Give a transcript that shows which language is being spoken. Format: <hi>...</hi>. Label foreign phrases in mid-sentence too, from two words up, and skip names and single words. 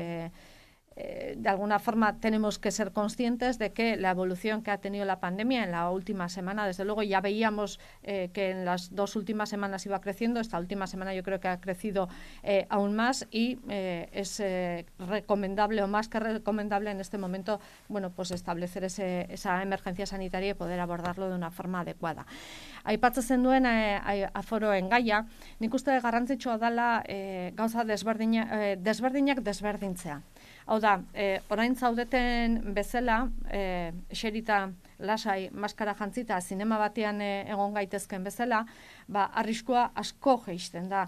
<es>de alguna forma tenemos que ser conscientes de que la evolución que ha tenido la pandemia en la última semana, desde luego ya veíamos que en las 2 últimas semanas iba creciendo, esta última semana yo creo que ha crecido aún más y es recomendable o más que recomendable en este momento, bueno, pues establecer esa emergencia sanitaria y poder abordarlo de una forma adecuada.</es> <eu>Aipatzen duen aforoen gaia, nik uste garrantzitsua dela gauza desberdinak desberdintzea. Hau da, orain zaudeten bezala, eserita lasai maskara jantzita zinema batean egon gaitezken bezala, arriskua asko jeisten da.</eu>